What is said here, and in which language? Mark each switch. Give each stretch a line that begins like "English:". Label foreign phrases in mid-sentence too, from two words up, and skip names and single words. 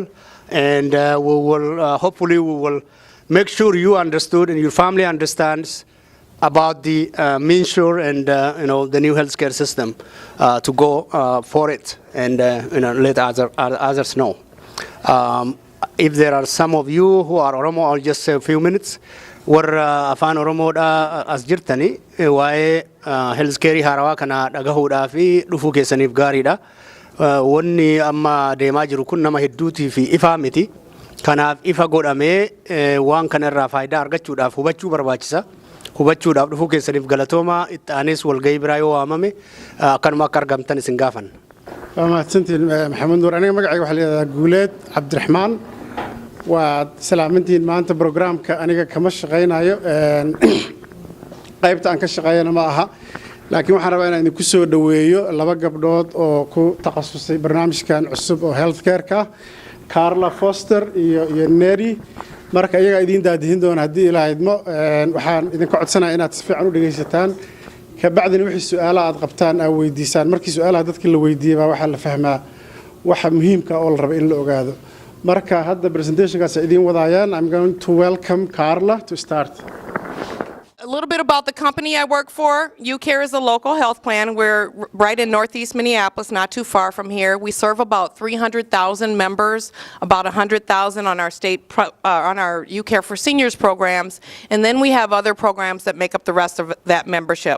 English: And we will hopefully we will make sure you understood and your family understands about the Minsure and the new healthcare system to go for it and let others know. If there are some of you who are Oromo, I'll just say a few minutes.
Oromo: We're afan Oromo as jirtani wae healthcare harawa kana dagahuda fi dufu kesanif garida. Wanni amma deemaa jiru kun nama hedduutii fi ifa miti kanaaf ifa godhamee waan kanarraa faayidaa argachuudhaaf hubachuu barbaachisa hubachuudhaaf dhufuu keessaniif galatooma itti aanes walgahii biraa yoo waamame akkanuma akka argamtan isin gaafan.
Somali: mahadsantiin maxamed nuur aniga magacayga waxaa leedahay guuleed cabdiraxmaan waa salaamintiin maanta programka aniga kama shaqaynayo qaybta aan ka shaqeeyana ma aha laakiin waxaan rabaa inaan idinku soo dhaweeyo laba gabdhood oo ku takhasusay barnaamijkan cusub oo healthcare-ka Carla Foster iyo Neri marka iyaga idin daadihin doona haddii ilaahay idmo waxaan idinka codsanayaa inaad si fiican u dhageysataan ka bacdina wixii su'aalaha aad qabtaan aad weydiisaan markii su'aalaha dadka la weydiiyay baa waxa la fahmaa waxa muhiimka oo la rabo in la ogaado marka hadda presentationkaas idin wadaayaan
English: I'm going to welcome Carla to start. little bit about the company I work for. Ucare is a local health plan. We're right in northeast Minneapolis, not too far from here. We serve about 300,000 members, about 100,000 on our on our Ucare for Seniors programs, and then we have other programs that make up the rest of that membership.